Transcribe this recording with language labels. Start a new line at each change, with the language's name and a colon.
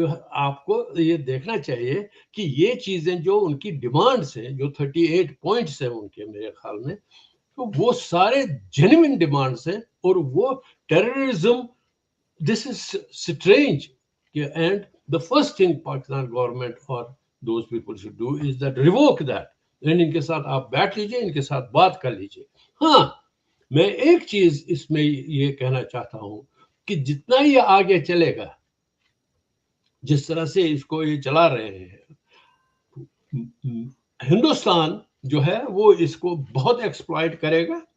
Urdu: آپ کو یہ دیکھنا چاہیے کہ یہ چیزیں جو ان کی ڈیمانڈس ہیں, جو 38 پوائنٹس ہیں ان کے میرے خیال میں, تو وہ سارے جینوئن ڈیمانڈس ہیں. اور وہ
English: Terrorism, this is strange. And the first thing Pakistan government or those people should do is that revoke that. And
Urdu: ان کے ساتھ آپ بیٹھ لیجئے, ان کے ساتھ بات کر لیجئے. ہاں میں ایک چیز اس میں یہ کہنا چاہتا ہوں کہ جتنا یہ آگے چلے گا, جس طرح سے اس کو یہ چلا رہے ہیں, ہندوستان جو ہے وہ اس کو بہت ایکسپلائٹ کرے گا.